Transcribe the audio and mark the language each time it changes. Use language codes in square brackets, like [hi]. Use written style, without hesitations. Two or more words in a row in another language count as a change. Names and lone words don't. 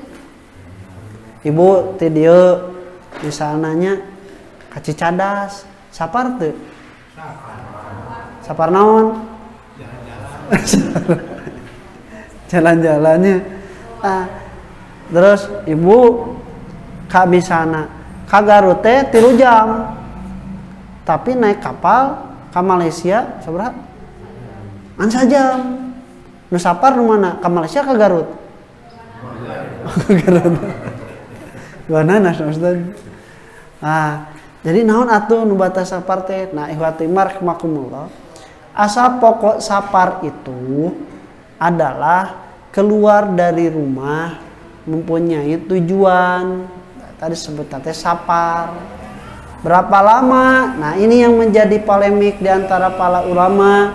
[su] Ibu ti dieu misalnya ka Cicadas, safar teu? Safar naon? Jalan-jalannya. Terus ibu ka misalna ka Garut teh 3 jam. [id] Tapi naik kapal ke Malaysia seberapa? 1 jam. [su] Nu safar nu mana? [id] Ke Malaysia ke Garut? Ke Garut. Duana Ustaz. [su] Jadi naon atuh nu batas safar teh? [id] Nah, [ar] إخوتي رحمكم الله. [id] Asal pokok safar itu adalah keluar dari rumah mempunyai tujuan. [su] Tadi sebut teh safar. [id] berapa lama? Nah, ini yang menjadi polemik di antara para ulama.